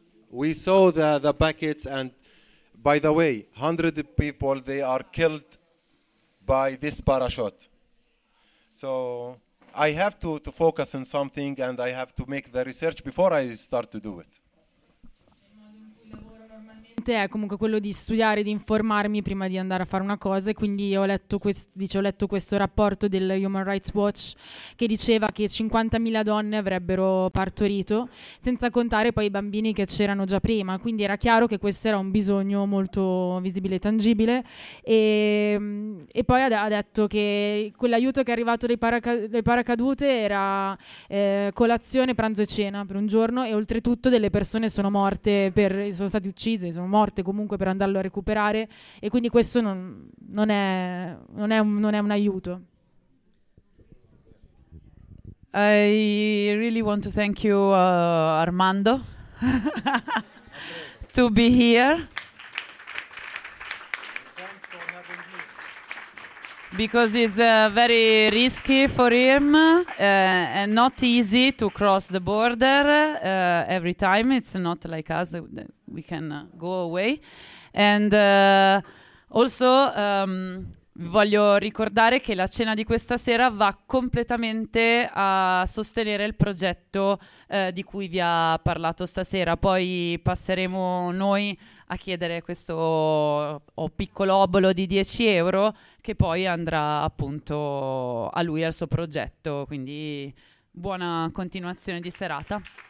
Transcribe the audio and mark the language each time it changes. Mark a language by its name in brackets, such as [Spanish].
[English] We saw the packets, and by the way, 100 people, they are killed by this parachute. So I have to focus on something, and I have to make the research before I start to do it. [Italian] È comunque quello di studiare, di informarmi prima di andare a fare una cosa, e quindi ho letto questo rapporto del Human Rights Watch che diceva che 50.000 donne avrebbero partorito, senza contare poi i bambini che c'erano già prima, quindi era chiaro che questo era un bisogno molto visibile e tangibile. E poi ha detto che quell'aiuto che è arrivato dai paracadute era colazione, pranzo e cena per un giorno, e oltretutto delle persone sono state uccise, morte comunque per andarlo a recuperare, e quindi questo non è un aiuto. [English] I really want to thank you Armando to be here, because it's very risky for him and not easy to cross the border every time. It's not like us, we can go away. And also [Italian] Voglio ricordare che la cena di questa sera va completamente a sostenere il progetto di cui vi ha parlato stasera. Poi passeremo noi a chiedere questo piccolo obolo di 10 euro che poi andrà appunto a lui e al suo progetto. Quindi buona continuazione di serata.